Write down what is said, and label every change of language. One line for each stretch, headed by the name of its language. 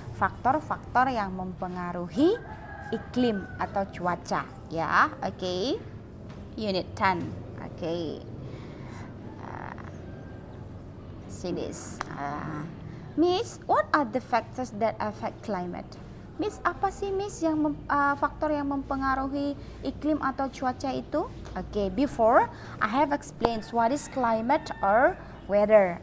Indonesian: Faktor-faktor yang mempengaruhi iklim atau cuaca, ya. Oke. Unit 10. Oke.
English: See this. Miss, what are the factors that affect climate?
Indonesian: Miss, apa sih Miss yang faktor yang mempengaruhi iklim atau cuaca itu?
English: Okay, before I have explained what is climate or weather.